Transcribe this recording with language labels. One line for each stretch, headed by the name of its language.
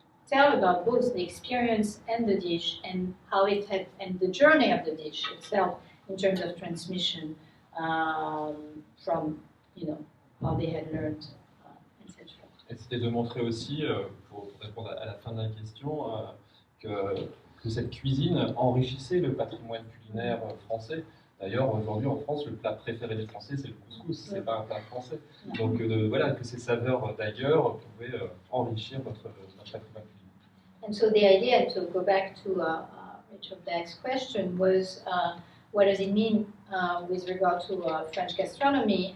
English: tell about both the experience and the dish, and how it had, and the journey of the dish itself in terms of transmission from how they had learned, etc.
French: Et c'était de montrer aussi, pour répondre à la fin de la question, que cette cuisine enrichissait le patrimoine culinaire français. D'ailleurs, aujourd'hui en France, le plat préféré des Français, c'est le couscous, c'est pas un plat français. Donc voilà, que ces saveurs d'ailleurs pouvaient enrichir notre patrimoine culinaire.
English: And so the idea, to go back to Rachel Black's question, was what does it mean with regard to French gastronomy?